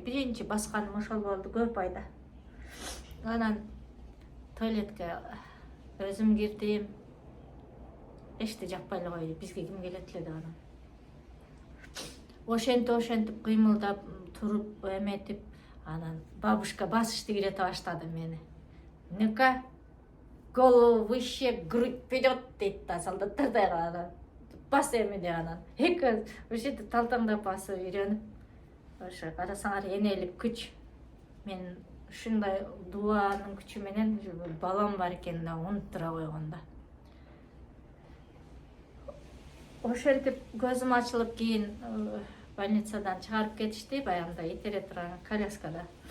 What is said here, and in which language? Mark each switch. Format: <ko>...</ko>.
<ky>Биринчи басканым ошол болду көп айда. Анан туалетке өзүм кирдим. Эшти жакпай эле койду. Бизге ким келет эле деп анан. Ошентип кыймылдап туруп эметип, анан бабушка басышты кирете баштады мени.</ky> <ru>Ну-ка, голову выше, грудь вперед</ru> <ky>дейт да солдаттардай анан. Бас эми деп анан. Эки ошентип талтаңдап басып үйрөнүп, ошо карасаңар энелик күч. Мен ушундай дуанын күчү менен балам бар экенин да унуттура койгон да. Ошентип көзүм ачылып кийин больницадан чыгарып кетишти, баягындай итере турган коляскада.</ky>